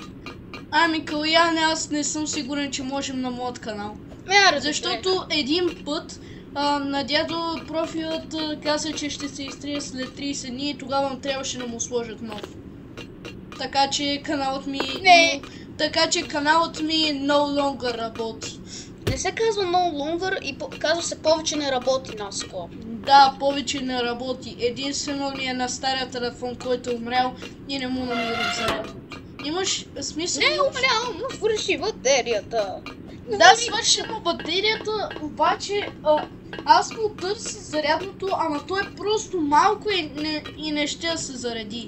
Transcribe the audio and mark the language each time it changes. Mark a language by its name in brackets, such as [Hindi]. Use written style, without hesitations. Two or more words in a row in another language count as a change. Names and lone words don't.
[Bulgarian] Ами Калуян, аз не съм сигурен, че можем на моят канал. Защото един път на дядо профилът каза, че ще се изтрие след 30 дни и тогава трябваше да му сложат нов. Така че каналът ми... Не. Така че каналът ми [English] no longer [Bulgarian] работи. Не се казва [English] no longer [Bulgarian] и казва се повече не работи, Наско. Да, повече не работи. Единствено ми е на стария телефон, който е умрял и не му намирам зарядното. Имаш смисъл? Не е умрял, но свърши батерията. Да, свърши му батерията, обаче аз му търся зарядното, ама то е просто малко и не ще се зареди.